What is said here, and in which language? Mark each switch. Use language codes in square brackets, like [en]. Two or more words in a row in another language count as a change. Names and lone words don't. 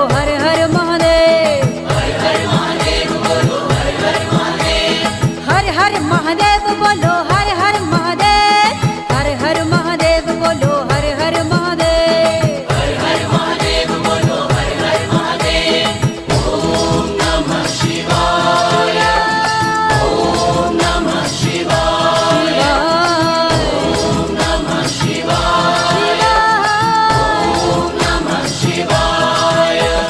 [hi] हर हर महादेव हर हर महादेव बोलो हर हर महादेव हर हर महादेव बोलो हर हर महादेव हर हर महादेव बोलो हर हर महादेव हर हर महादेव बोलो हर हर महादेव [sa] ओम नमः शिवाय ओम नमः शिवाय ओम नमः शिवाय ओम नमः शिवाय